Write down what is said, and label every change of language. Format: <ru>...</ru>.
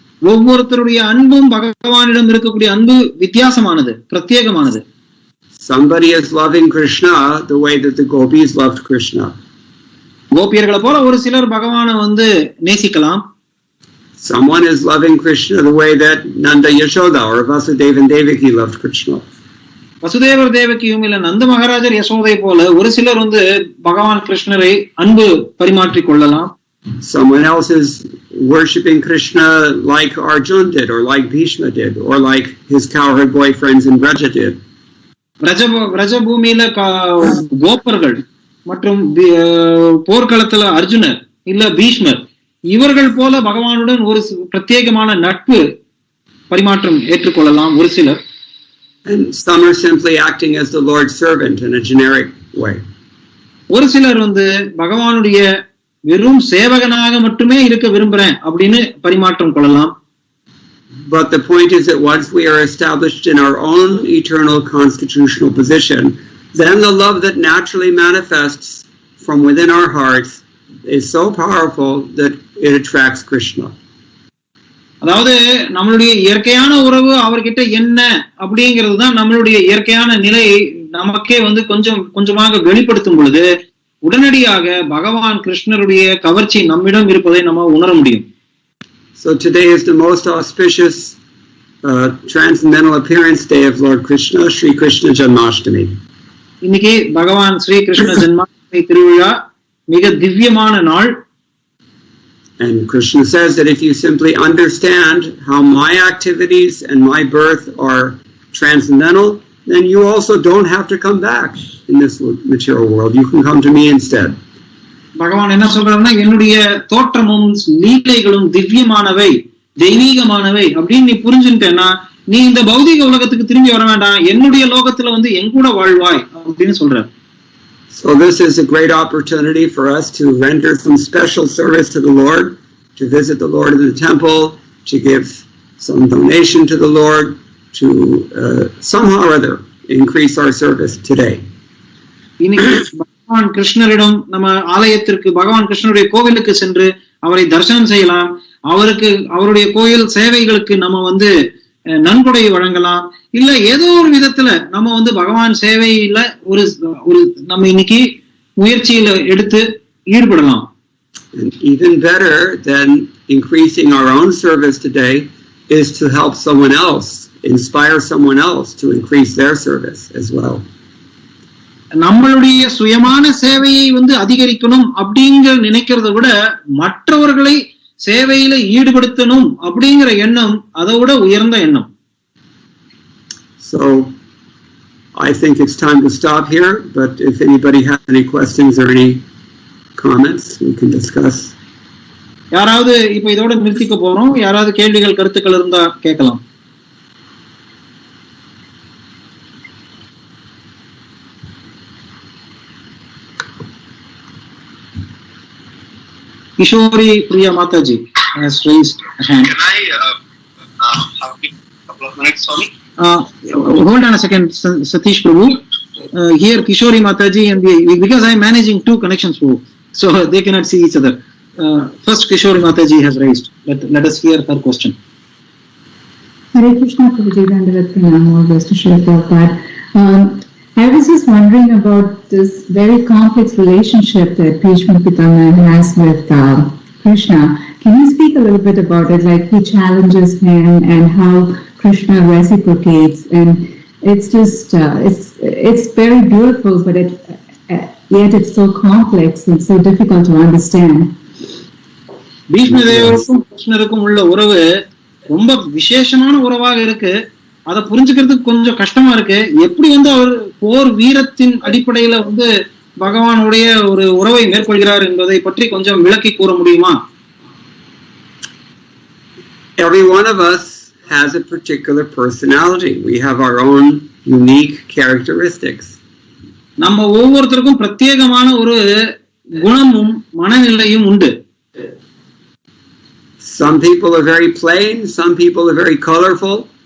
<ta>ஒவ்வொருத்தருடைய அன்பும் பகவானிடம் இருக்கக்கூடிய அன்பு வித்தியாசமானது, பிரத்யேகமானது.</ta> <en>Somebody is loving Krishna the way that the gopis loved Krishna.</en> <ta>கோபியர்களை போல ஒரு சிலர் பகவானை வந்து நேசிக்கலாம்.</ta> <en>Someone is loving Krishna the way that Nanda Yashoda or Vasudeva and Devaki loved Krishna.</en> <ta>Vasudevar தேவகியும் இல்ல நந்த மகாராஜர் யசோதை போல ஒரு சிலர் வந்து பகவான் கிருஷ்ணரை அன்பு பரிமாற்றிக் கொள்ளலாம்.</ta> <en>Someone else is worshipping Krishna like Arjuna did, or like Bhishma did, or like his cowherd boyfriends in Braja did.</en> <ta>பிரஜ பூமியில கோப்பர்கள் மற்றும் போர்க்களத்துல அர்ஜுனர் இல்ல பீஷ்மர் இவர்கள் போல பகவானுடன் ஒரு பிரத்யேகமான நட்பு பரிமாற்றம் ஏற்றுக்கொள்ளலாம் ஒரு சிலர்.</ta> <en>And some are simply acting as the Lord's servant in a generic way.</en> <ta>ஒரு சிலர் வந்து பகவானுடைய வெறும் சேவகனாக மட்டுமே இருக்க விரும்புறேன் அப்படின்னு பரிமாற்றம் கொள்ளலாம்.</ta> <en>But the point is that once we are established in our own eternal constitutional position, then the love that naturally manifests from within our hearts is so powerful that it attracts Krishna.</en> <ta>அதாவது நம்மளுடைய இயற்கையான உறவு அவர்கிட்ட என்ன அப்படிங்கிறது தான் நம்மளுடைய இயற்கையான நிலையை நமக்கே வந்து கொஞ்சம் கொஞ்சமாக வெளிப்படுத்தும் பொழுது உடனடியாக பகவான் கிருஷ்ணருடைய கவர்ச்சி நம்மிடம் இருப்பதை நம்ம உணர முடியும்.</ta> <en>So today is the most auspicious transcendental appearance day of Lord Krishna, Sri Krishna Janmashtami.</en> <ta>இன்னைக்கு பகவான் ஸ்ரீ கிருஷ்ண ஜன்மாஷ்டமி திருவிழா மிக திவ்யமான நாள்.</ta> <en>And Krishna says that if you simply understand how my activities and my birth are transcendental, then you also don't have to come back in this material world. You can come to me instead.</en> <ta>பகவான் என்ன சொல்றாருன்னா என்னுடைய தோற்றமும் லீலைகளும் திவ்யமானவை தெய்வீகமானவை அப்படின்னு நீ புரிஞ்சுட்டேன்னா நீ இந்த பௌதிக உலகத்துக்கு திரும்பி வர வேண்டாம், என்னுடைய லோகத்துல வந்து என் கூட வாழ்வாய் அப்படின்னு சொல்றாரு.</ta> <en>So this is a great opportunity for us to render some special service to the Lord, to visit the Lord in the temple, to give some donation to the Lord, to somehow or other increase our service today.</en> <ta>இன்னைக்கு பகவான் கிருஷ்ணரிடம் நம்ம ஆலயத்திற்கு பகவான் கிருஷ்ணருடைய கோவிலுக்கு சென்று அவரை தரிசனம் செய்யலாம். அவருடைய கோயில் சேவைகளுக்கு நம்ம வந்து நன்கொடை வழங்கலாம். இல்ல ஏதோ ஒரு விதத்துல நம்ம வந்து பகவான் சேவையில ஒரு நம்ம இன்னைக்கு முயற்சியில எடுத்து ஈடுபடலாம்.</ta> <en>Even better than increasing our own service today is to help someone else, inspire someone else to increase their service as well.</en> <ta>நம்மளுடைய சுயமான சேவையை வந்து அதிகரிக்கணும் அப்படிங்கிற நினைக்கிறத விட மற்றவர்களை சேவையில ஈடுபடுத்தணும் அப்படிங்கிற எண்ணம் அதை விட உயர்ந்த எண்ணம்.</ta> <en>So I think it's time to stop here, but if anybody has any questions or any comments we can discuss.</en> <ta>யாராவது இப்ப இதோட நிறுத்திக்க போறோம், யாராவது கேள்விகள் கருத்துக்கள் இருந்தா கேட்கலாம்.</ta> <en>Kishori Priya Mataji has raised a hand. Can I have a couple of minutes, Swami? Hold on a second, Satish Prabhu. Here Kishori Mataji and because I am managing two connections, Prabhu, so they cannot see each other. First Kishori Mataji has raised. Let us hear her question. Hare Krishna, Prabhuji, Dandavat Pranam, all best to share Prabhupada. I was just wondering about this very complex relationship that Bhishma Pitamaha has with Krishna. Can you speak a little bit about it, like he challenges him and how Krishna reciprocates, and it's just it's very beautiful, but yet it's so complex and so difficult to understand.</en> <ta>Bhishma தேவருக்கும் கிருஷ்ணருக்கும் உள்ள உறவு ரொம்ப விசேஷமான உறவாக இருக்கு. அதை புரிஞ்சுக்கிறதுக்கு கொஞ்சம் கஷ்டமா இருக்கு. எப்படி வந்து அவர் போர் வீரத்தின் அடிப்படையில வந்து பகவானுடைய ஒரு உறவை மேற்கொள்கிறார் என்பதை பற்றி கொஞ்சம் விளக்கி கூற முடியுமா?</ta> <en>Every one of us has a particular personality. We have our own unique characteristics.</en> <ta>நம்ம ஒவ்வொருத்தருக்கும் பிரத்யேகமான ஒரு குணமும் மனநிலையும் உண்டு.</ta> <en>Some people are very plain, some people are very colorful.</en>